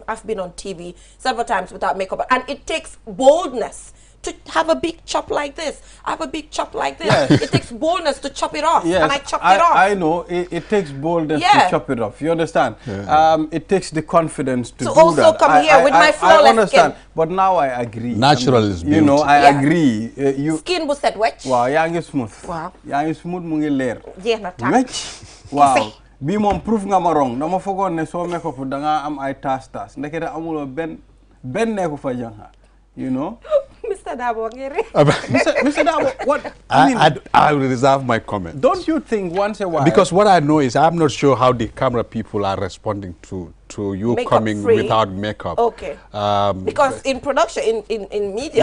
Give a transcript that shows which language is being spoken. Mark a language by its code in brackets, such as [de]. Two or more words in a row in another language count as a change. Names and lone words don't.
[en] I've been on TV several times without makeup on. And it takes boldness to have a big chop like this. I have a big chop like this. Yes. It takes boldness to chop it off. Yes. And I chopped it off. I know. It takes boldness to chop it off. You understand? Yeah. It takes the confidence to do also that. Also come here with my flawless I understand. Skin. But now I agree. Natural is beauty. You know, I agree. [wo] Skin bu set wecc. Wow, yaa ngi smooth. Wow. Yaa ngi smooth mu ngi leer. Jeex na tàkk. Wecc. Wow. Bi moom proof nga ma wrong. Dama fogoon ne soo make up da nga am ay tas. Ndekete amuloo ben nekku fa jànga. [en] You know? Mr. Dabo, Mr. Dabo, what? I will reserve my comment. Don't you think once a while? Because what I know is I'm not sure how the camera people are responding to you makeup coming free without makeup. Okay. Because in production, in media,